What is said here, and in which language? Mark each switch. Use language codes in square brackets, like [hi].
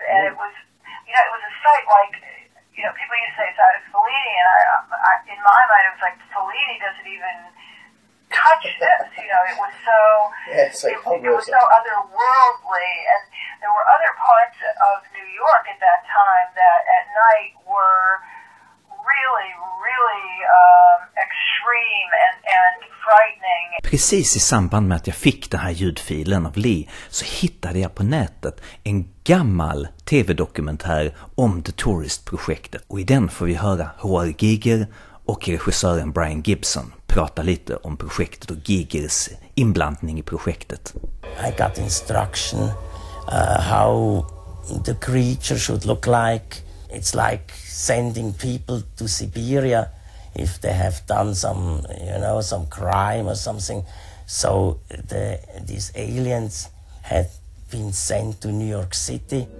[en] And it was, it was a sight like, people used to say it's out of Fellini, and I in my mind it was like Fellini doesn't even touch this. It was so it was so otherworldly, and there were other parts of New York at that time that at night were really, really extreme and frightening. [sv] Precis i samband med att jag fick den här ljudfilen av Lee så hittade jag på nätet en gammal tv-dokumentär om The Tourist-projektet. Och i den får vi höra H.R. Giger och regissören Brian Gibson prata lite om projektet och Gigers inblandning i projektet. [en] I got instruction how the creature should look like. It's like sending people to Siberia if they have done some crime or something. So these aliens had been sent to New York City.